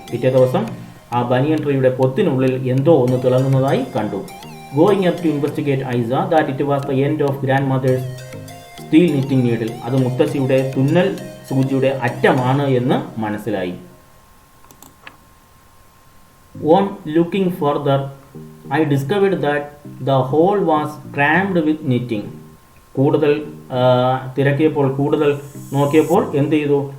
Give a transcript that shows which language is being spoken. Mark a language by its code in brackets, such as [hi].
[ml] പിറ്റേ ദിവസം ആ ബനിയൻ ട്രീയുടെ പൊത്തിനുള്ളിൽ എന്തോ ഒന്ന് തിളങ്ങുന്നതായി കണ്ടു. [en] Going up to investigate I saw that it was the end of grandmother's steel knitting needle. [ml] അത് മുത്തശ്ശിയുടെ തുന്നൽ സൂചിയുടെ അറ്റമാണ് എന്ന് മനസ്സിലായി. [en] On looking further, I discovered that the hole was crammed with knitting. [ml] കൂടുതൽ തിരക്കിയപ്പോൾ, കൂടുതൽ നോക്കിയപ്പോൾ എന്ത് ചെയ്തു?